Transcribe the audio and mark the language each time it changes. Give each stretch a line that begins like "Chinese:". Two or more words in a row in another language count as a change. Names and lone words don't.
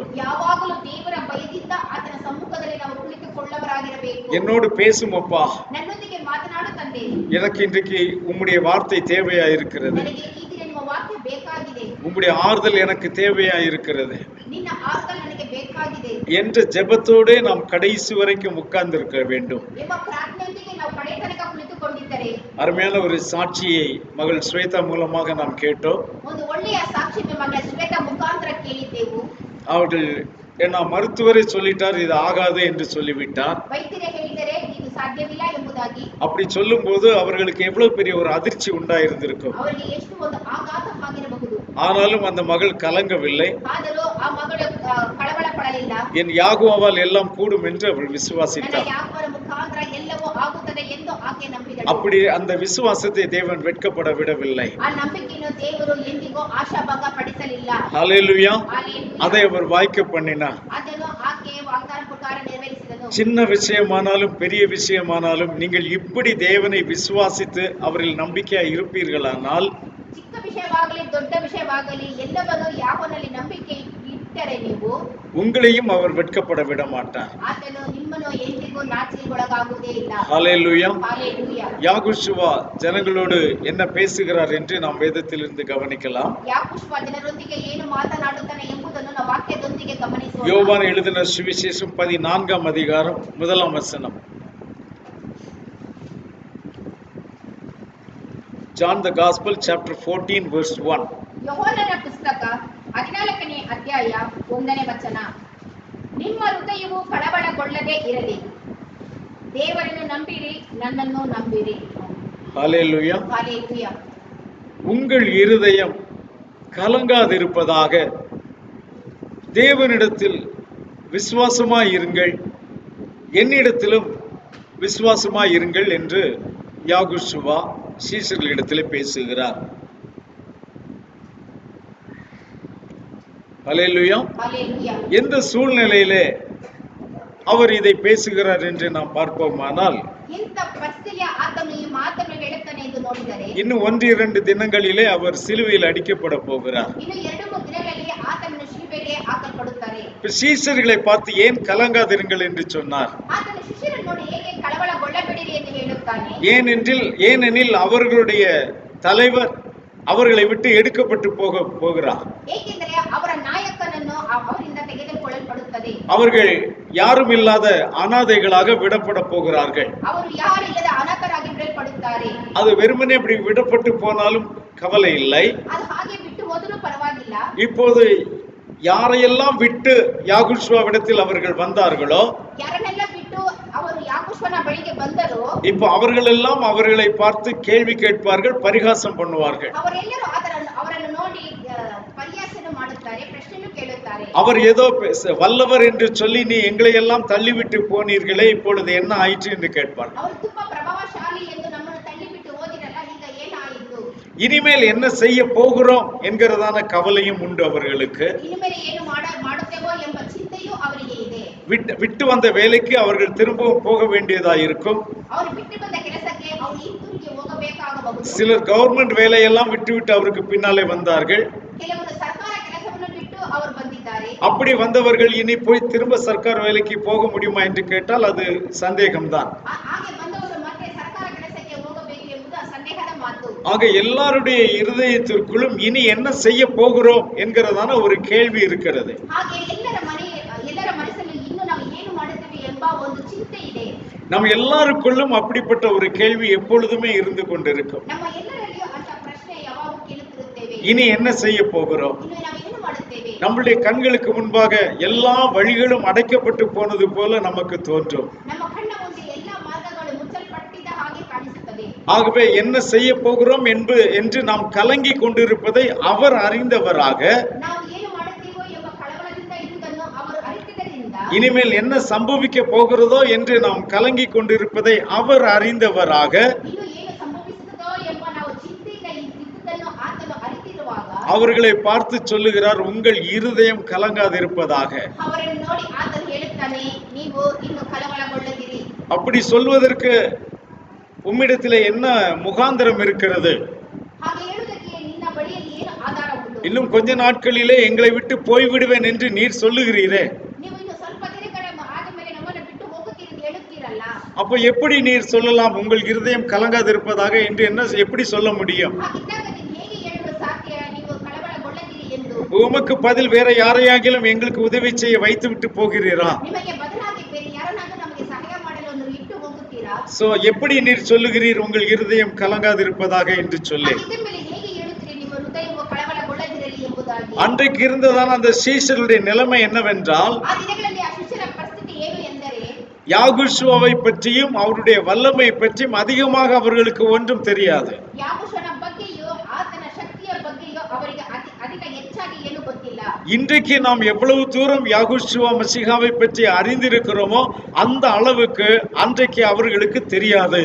Kannada: ಯಾವಾಗಲೂ ದೇವರ ಭಯದಿಂದ ಆತನ ಸಮ್ಮುಖದಲ್ಲಿ ನಾವು ಕುಳಿತುಕೊಳ್ಳವರಾಗಿರಬೇಕು.
Tamil: என்னோடு பேசும் அப்பா,
Kannada: ನನ್ನೊಂದಿಗೆ ಮಾತನಾಡು ತಂದೆ.
Tamil: எனக்கு இன்றைக்கு உம்முடைய வார்த்தை தேவையா இருக்கிறது.
Kannada: ನನಗೆ ಈ ದಿನ ನಿಮ್ಮ ವಾಕ್ಯ ಬೇಕಾಗಿದೆ.
Tamil: உம்முடைய ஆறுதல் எனக்கு தேவையா இருக்கிறது
Kannada: ನಿನ್ನ ಆರ್ಗಲ್ ನನಗೆ ಬೇಕಾಗಿದೆ
Tamil: என்ற ஜெபத்தோடே நாம் கடைசி வரைக்கும் உட்கார்ந்திருக்க வேண்டும்.
Kannada: ಎಂಬ ಪ್ರಾರ್ಥನೆಯೊಂದಿಗೆ ನಾವು ಕಡೆ ತನಕ ಕುಳಿತುಕೊಂಡಿದ್ದರೆ,
Tamil: அருமையான ஒரு சாட்சியை மகள் ஸ்வேதா மூலமாக நாம் கேட்டோம்.
Kannada: ಒಂದು ಒಳ್ಳೆಯ ಸಾಕ್ಷಿ ಮಗಳ ಶ್ವೇತಾ ಮುಖಾಂತರ ಕೇಳಿದ್ದೆವು.
Tamil: அவர்கள் ஏன்னா மருத்துவரை சொல்லிட்டார், இது ஆகாது என்று சொல்லிவிட்டார்.
Kannada: ವೈದ್ಯರೇ ಹೇಳಿದರೆ ಇದು ಸಾಧ್ಯವಿಲ್ಲ ಎಂಬುದಾಗಿ.
Tamil: அப்படி சொல்லும் போது அவர்களுக்கு எவ்வளவு பெரிய ஒரு அதிர்ச்சி உண்டாயிருந்திருக்கும்.
Kannada: ಅವರಿಗೆ ಎಷ್ಟು ಒಂದು ಆಘಾತ ಆಗಿರಬಹುದು.
Tamil: ஆனாலும் அந்த மகள் கலங்கவில்லை.
Kannada: ಆದರೂ ಆ ಮಗಳು ಕಳವಳ ಪಡಲಿಲ್ಲ.
Tamil: என் யாகுவால் எல்லாம் கூடும் என்று அவள்
Kannada: ನನ್ನ
Tamil: விசுவாசித்தார்.
Kannada: ಯಾಕೋಬನ ಮುಖಾಂತರ ಎಲ್ಲವೂ ಆಗುತ್ತದೆ ಎಂದು ಆಕೆ ನಂಬಿದಳು.
Tamil: அப்படி அந்த விசுவாசத்தை தேவன் வெட்கப்பட விடவில்லை.
Kannada: ಆ ನಂಬಿಕೆಯನ್ನು ದೇವರು ಎಂದಿಗೂ ಆಶಾಭಂಗ ಪಡಿಸಲಿಲ್ಲ.
Tamil: ஹல்லேலூயா.
Kannada: ಹಲ್ಲೆಲೂಯಾ.
Tamil: அதை அவர் வாய்க்க பண்ணினார்.
Kannada: ಅದನ್ನು ಆಕೆ ವಾಗ್ದಾನ ಪ್ರಕಾರ ನೆರವೇರಿಸಿದನು.
Tamil: சின்ன விஷயமானாலும் பெரிய விஷயமானாலும் நீங்கள் இப்படி தேவனை விசுவாசித்து அவரில் நம்பிக்கையா இருப்பீர்களானால்,
Kannada: ಚಿಕ್ಕ ವಿಷಯವಾಗಲಿ ದೊಡ್ಡ ವಿಷಯವಾಗಲಿ ಎಲ್ಲವನ್ನು ಯಾವನಲ್ಲಿ ನಂಬಿಕೆ ಇಟ್ಟರೆ ನೀವು,
Tamil: உங்களையும் அவர் வெட்கப்பட விட மாட்டார்.
Kannada: ಆತನು ನಿಮ್ಮನ್ನು ಎಂದಿಗೂ ನಾಚಿಕೆಗೊಳಗಾಗುವುದೇ ಇಲ್ಲ.
Tamil: ஹல்லேலூயா.
Kannada: ಹಲ್ಲೆಲೂಯಾ.
Tamil: யாகுஷுவா ஜனங்களோடு என்ன பேசுகிறார் என்று நாம் வேதத்திலிருந்து கவனிக்கலாம்.
Kannada: ಯಾಕೋಬ ಜನರೊಂದಿಗೆ ಏನು ಮಾತನಾಡುತ್ತಾನೆ ಎಂಬುದನ್ನು ನಾವು ವಾಕ್ಯದೊಂದಿಗೆ ಗಮನಿಸೋಣ.
Tamil: யோவான் எழுதின சுவிசேஷம் 14ஆம் அதிகாரம் 1ஆம் வசனம்.
English: John the Gospel chapter 14 verse 1.
Kannada: ಯೋಹಾನನ ಪುಸ್ತಕ 14ನೇ ಅಧ್ಯಾಯ 1ನೇ ವಚನ. ನಿಮ್ಮ ಹೃದಯವು ಕಳವಳಗೊಳ್ಳದೆ ಇರಲಿ, ದೇವರನ್ನು ನಂಬಿರಿ, ನನ್ನನ್ನು ನಂಬಿರಿ.
Tamil: ஹல்லேலூயா.
Kannada: ಹಲ್ಲೆಲೂಯಾ.
Tamil: உங்கள் இருதயம் கலங்காதிருப்பதாக தேவனிடத்தில் விசுவாசமாயிருங்கள், என்னிடத்திலும் விசுவாசமாய் இருங்கள் என்று யாகுஷுவா சீஷர்களிடத்திலே பேசுகிறார். அல்லேலூயா.
Kannada: ஹalleluya.
Tamil: எந்த சூழ்நிலையிலே அவர் இதை பேசுகிறார் என்று நாம் பார்ப்போமானால்,
Kannada: ಇಂಥ ಪರಿಸ್ಥಿತಿಯ ಆತನು ಈ ಮಾತನ್ನು ಹೇಳುತ್ತಾನೆ ಎಂದು ನೋಡಿದರೆ,
Tamil: இன்னும் 1-2 தினங்களிலே அவர் சிலுவையில் அடிக்கப்பட போகிறார்.
Kannada: ಇನ್ನು 2-3 ದಿನಗಳಲ್ಲಿ ಆತನನ್ನು ಶಿಲುಬೆಗೆ ಹಾಕಲ್ಪಡುತ್ತಾರೆ.
Tamil: சீஷர்களை பார்த்து ஏன் கலங்காதிருங்கள் என்று சொன்னார்.
Kannada: ಆತನು ಶಿಷ್ಯರನ್ನು ನೋಡಿ ಹೇಗೆ ಕಳವಳಗೊಳ್ಳಬೇಡಿರಿ ಎಂದು ಹೇಳುತ್ತಾನೆ.
Tamil: ஏனெனில் அவர்களுடைய தலைவர் அவர்களை விட்டு எடுக்கப்பட்டு போகிறார்.
Kannada: ಏಕೆಂದರೆ ಅವರ ನಾಯಕನನ್ನು ಅವರಿಂದ ತೆಗೆದುಕೊಳ್ಳಲ್ಪಡುತ್ತದೆ.
Tamil: அவர்கள் யாரும் இல்லாத அனாதைகளாக விடப்பட போகிறார்கள்.
Kannada: ಅವರು ಯಾರಿಲ್ಲದ ಅನಾಥರಾಗಿ ಬಿಡಲ್ಪಡುತ್ತಾರೆ.
Tamil: அது வெறுமனே இப்படி விடப்பட்டு போனாலும் கவலை இல்லை.
Kannada: ಅದು ಹಾಗೆ ಬಿಟ್ಟು ಹೋದರೂ ಪರವಾಗಿಲ್ಲ.
Tamil: இப்போது யாரையெல்லாம் விட்டு யாகுஷுவாவிடத்தில் அவர்கள் வந்தார்களோ,
Kannada: ಯಾರನ್ನೆಲ್ಲ ಬಿಟ್ಟು ಅವರು ಯಾಕುಶ್ವನ ಬಳಿಗೆ ಬಂದರು,
Tamil: இப்போ அவர்கள் எல்லாம் அவர்களை பார்த்து கேள்வி கேட்பார்கள், பரிகாசம் பண்ணுவார்கள்.
Kannada: ಅವರೆಲ್ಲರೂ ಅವರನ್ನು ನೋಡಿ ಪರಿಹಾಸನ ಮಾಡುತ್ತಾರೆ, ಪ್ರಶ್ನೆಯನ್ನು ಕೇಳುತ್ತಾರೆ.
Tamil: அவர் ஏதோ வல்லவர் என்று சொல்லி நீ எங்களை எல்லாம் தள்ளிவிட்டு போனீர்களே, இப்பொழுது என்ன ஆயிற்று என்று கேட்பார்கள்.
Kannada: ಅವರು ತುಂಬಾ ಪ್ರಭಾವಶಾಲಿ ಎಂದು ನಮ್ಮನ್ನು ತಳ್ಳಿಬಿಟ್ಟು ಹೋದಿರಲ್ಲ, ಈಗ ಏನಾಯಿತು,
Tamil: இனிமேல் என்ன செய்ய போகிறோம் என்கிறதான கவலையும் உண்டு அவர்களுக்கு.
Kannada: ಇನ್ಮೇಲೆ ಏನು ಮಾಡುತ್ತೇವೋ ಎಂಬ ಚಿಂತೆಯೂ ಅವರಿಗೆ ಇದೆ.
Tamil: விட்டு வந்த வேலைக்கு அவர்கள் திரும்பவும் போக வேண்டியதா இருக்கும்.
Kannada: ಅವರು ಬಿಟ್ಟು ಬಂದ ಕೆಲಸಕ್ಕೆ ಅವರು ಹಿಂತಿರುಗಿ ಹೋಗಬೇಕಾಗಬಹುದು.
Tamil: சிலர் கவர்மெண்ட் வேலையெல்லாம் விட்டு அவருக்கு பின்னாலே வந்தார்கள்.
Kannada: ಕೆಲವರು ಸರ್ಕಾರ ಕೆಲಸವನ್ನು ಬಿಟ್ಟು ಅವರು ಬಂದಿದ್ದಾರೆ.
Tamil: அப்படி வந்தவர்கள் இனி போய் திரும்ப சர்க்கார் வேலைக்கு போக முடியுமா என்று கேட்டால் அது சந்தேகம்தான்.
Kannada: ಹಾಗೆ ಬಂದವರು ಮತ್ತೆ ಸರ್ಕಾರ ಕೆಲಸಕ್ಕೆ ಹೋಗಬೇಕು ಎಂಬುದು ಸಂದೇಹದ ಮಾತು.
Tamil: ஆக எல்லாருடைய இருதயத்திற்குள்ளும் இனி என்ன செய்ய போகிறோம் என்கிறதான ஒரு கேள்வி இருக்கிறது.
Kannada: ಹಾಗೆ ಎಲ್ಲರ ಮನಸ್ಸಲ್ಲಿ ಇನ್ನು ನಾವು ಏನು ಮಾಡುತ್ತೇವೆ ಎಂಬ ಒಂದು ಚಿಂತೆ ಇದೆ.
Tamil: நம்ம எல்லாருக்குள்ளும் அப்படிப்பட்ட ஒரு கேள்வி எப்பொழுதுமே இருந்து கொண்டிருக்கும்.
Kannada: ನಮ್ಮ ಎಲ್ಲರಲ್ಲಿಯೂ ಅಂತ ಪ್ರಶ್ನೆ ಯಾವಾಗ ಕೇಳುತ್ತಿರುತ್ತೇವೆ,
Tamil: இனி என்ன செய்ய போகிறோம்.
Kannada: ಇನ್ನು ನಾವು ಏನು ಮಾಡುತ್ತೇವೆ.
Tamil: நம்முடைய கண்களுக்கு முன்பாக எல்லா வழிகளும் அடைக்கப்பட்டு போனது போல நமக்கு தோன்றும்.
Kannada: ನಮ್ಮ ಕಣ್ಣ ಮುಂದೆ ಎಲ್ಲ ಮಾರ್ಗಗಳು ಮುಚ್ಚಲ್ಪಟ್ಟಿದ್ದ ಹಾಗೆ ಕಾಣಿಸುತ್ತದೆ.
Tamil: ஆகவே என்ன செய்ய போகிறோம் என்று நாம் கலங்கி கொண்டிருப்பதை அவர் அறிந்தவராக,
Kannada: ನಾವು ಏನು ಮಾಡುತ್ತೇವೋ ಎಂಬ ಕಳವಳದಿಂದ ಇರುವುದನ್ನು ಅವರು ಅರಿತಿದ್ದರಿಂದ,
Tamil: இனிமேல் என்ன சம்பவிக்க போகிறதோ என்று நாம் கலங்கி கொண்டிருப்பதை அவர் அறிந்தவராக,
Kannada: ಇನ್ನು ಏನು ಸಂಭವಿಸುತ್ತದೋ ಎಂಬ ನಾವು ಚಿಂತೆಯಿಂದ ಇದ್ದುದನ್ನು ಆತನು ಅರಿತಿರುವಾಗ,
Tamil: அவர்களை பார்த்து சொல்லுகிறார், உங்கள் இருதயம் கலங்காதிருப்பதாக.
Kannada: ಅವರನ್ನು ನೋಡಿ ಆತನು ಹೇಳುತ್ತಾನೆ, ನೀವು ಇನ್ನು ಕಳವಳಗೊಳ್ಳದಿರಿ.
Tamil: அப்படி சொல்வதற்கு உம்மிடத்திலே என்ன முகாந்திரம் இருக்கிறது?
Kannada: ಹಾಗೆ ಹೇಳುವುದಕ್ಕೆ ನಿನ್ನ ಬಳಿಯಲ್ಲಿ ಏನು ಆಧಾರ ಉಂಟು?
Tamil: இன்னும் கொஞ்ச நாட்களிலே எங்களை விட்டு போய்விடுவேன் என்று நீர் சொல்லுகிறீரே,
Kannada: ನೀವು ಇನ್ನು ಸ್ವಲ್ಪ ದಿನಗಳ ಆದಮೇಲೆ ನಮ್ಮನ್ನು ಬಿಟ್ಟು ಹೋಗುತ್ತೀರಿ ಎಂದು ಹೇಳುತ್ತೀರಲ್ಲ,
Tamil: அப்ப எப்படி நீர் சொல்லலாம் உங்கள் இருதயம் கலங்காதிருப்பதாக என்று எப்படி சொல்ல முடியும்?
Kannada: ಹಾಗಿದ್ದಾಗ ನೀವು ಹೇಗೆ ಹೇಳಲು ಸಾಧ್ಯ ನೀವು ಕಳವಳಗೊಳ್ಳದಿರಿ ಎಂದು?
Tamil: உமக்கு பதில் வேற யாரையாகிலும் எங்களுக்கு உதவி செய்ய வைத்து விட்டு போகிறீரா?
Kannada: ನಿಮಗೆ ಬದಲಾಗಿ ಬೇರೆ ಯಾರನ್ನಾದರೂ ನಮಗೆ ಸಹಾಯ ಮಾಡಲು ಒಂದು ಇಟ್ಟು ಹೋಗುತ್ತೀರಾ?
Tamil: சோ எப்படி நீர் சொல்லுகிறீர் உங்கள் இருதயம் கலங்காதிருப்பதாக என்று சொல்லி?
Kannada: ಇದರ ಮೇಲೆ ಹೇಗೆ ಹೇಳುತ್ತೀರಿ ನಿಮ್ಮ ಹೃದಯವು ಕಳವಳಗೊಳ್ಳದಿರಲಿ ಎಂಬುದಾಗಿ?
Tamil: அன்றைக்கு இருந்ததான அந்த சீஷருடைய நிலைமை என்னவென்றால்,
Kannada: ಆ ದಿನಗಳಲ್ಲಿ ಆ ಶಿಷ್ಯರ ಪರಿಸ್ಥಿತಿ ಏನು ಎಂದರೆ,
Tamil: யாகுஷுவாவை பற்றியும் அவருடைய வல்லமை பற்றியும் அதிகமாக அவர்களுக்கு ஒன்றும் தெரியாது.
Kannada: ಯಾಕುಷನ ಬಗ್ಗೆಯೂ ಆತನ ಶಕ್ತಿಯ ಬಗ್ಗೆಯೂ ಅವರಿಗೆ ಅಧಿಕ ಹೆಚ್ಚಾಗಿ ಏನು ಗೊತ್ತಿಲ್ಲ.
Tamil: இன்றைக்கு நாம் எவ்வளவு தூரம் யாகுஷுவா மசிகாவை பற்றி அறிந்திருக்கிறோமோ அந்த அளவுக்கு அன்றைக்கு அவர்களுக்கு தெரியாது.